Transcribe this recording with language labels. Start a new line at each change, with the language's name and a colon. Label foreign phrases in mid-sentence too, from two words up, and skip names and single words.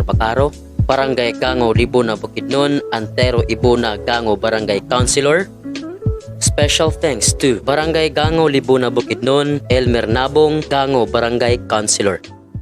English: Bacaro, Barangay Gango Libuna Bukidnon, Antero Ibuna Gango Barangay Councilor. Special thanks to Barangay Gango Libuna Bukidnon, Elmer Nabong Gango Barangay Councilor.